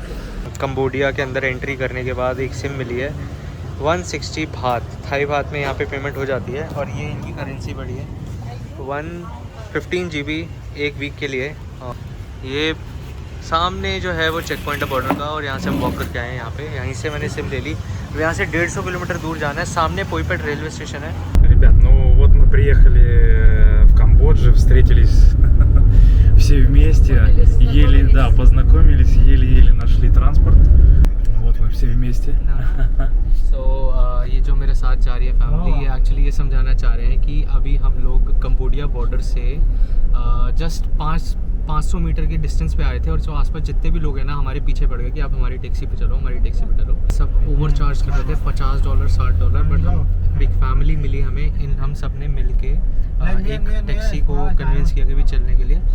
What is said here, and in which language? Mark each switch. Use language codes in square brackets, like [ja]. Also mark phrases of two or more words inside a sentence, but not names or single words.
[hi] कंबोडिया के अंदर एंट्री करने के बाद एक सिम मिली है, 160 बात, थाई बात में यहाँ पे पेमेंट हो जाती है। और ये इनकी करेंसी बढ़ी है 115 GB एक वीक के लिए। ये सामने जो है वो [en] check point [hi] है बॉर्डर का, और यहाँ से हम वॉक करके आए हैं यहाँ पे। यहीं से मैंने सिम ले ली। यहाँ से 150 किलोमीटर दूर जाना है, सामने पोईपेट [en] railway station [hi] है। [ru] Ребят, ну вот мы приехали в Камбоджу, встретились все вместе, еле, да, познакомились, еле-еле нашли транспорт. Вот мы все вместе. [hi] ये जो मेरे साथ जा रही है फैमिली, ये एक्चुअली ये समझाना चाह रहे हैं कि अभी हम लोग कंबोडिया बॉर्डर से जस्ट 500 मीटर के डिस्टेंस पे आए थे, और जो आसपास जितने भी लोग हैं ना हमारे पीछे पड़ गए कि आप हमारी टैक्सी पे चलो, हमारी टैक्सी पे चलो। सब [en] over charge [hi] कर रहे थे, $50 $60, बट हम एक फैमिली मिली हमें, हम सब ने मिल के एक टैक्सी को कन्विंस किया कि भी चलने के लिए।